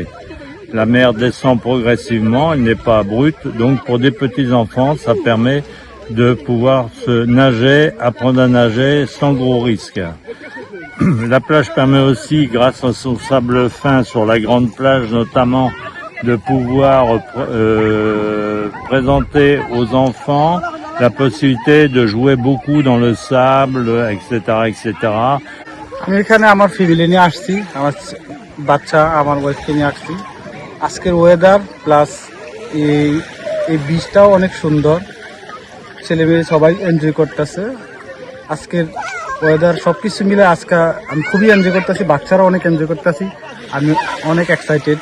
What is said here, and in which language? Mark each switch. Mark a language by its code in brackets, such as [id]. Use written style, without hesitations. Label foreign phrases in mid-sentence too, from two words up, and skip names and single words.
[fr] La mer descend progressivement, elle n'est pas brute, donc pour des petits enfants, ça permet de pouvoir se nager, apprendre à nager sans gros risques. La plage permet aussi, grâce à son sable fin sur la grande plage notamment, de pouvoir présenter aux enfants la possibilité de jouer beaucoup dans le sable, etc., etc. [bn] আমি এখানে আমার ফ্যামিলি নিয়ে আসছি, আমার বাচ্চা, আমার ওয়াইফকে নিয়ে আসছি। আজকের [en] weather plus [bn] এই বিচটাও অনেক সুন্দর, ছেলে মেয়ে সবাই এনজয় করতেছে। আজকের ওয়েদার সব কিছু মিলে আজকে আমি খুবই এনজয় করতেছি, বাচ্চারা অনেক এনজয় করতেছি, আমি অনেক এক্সাইটেড।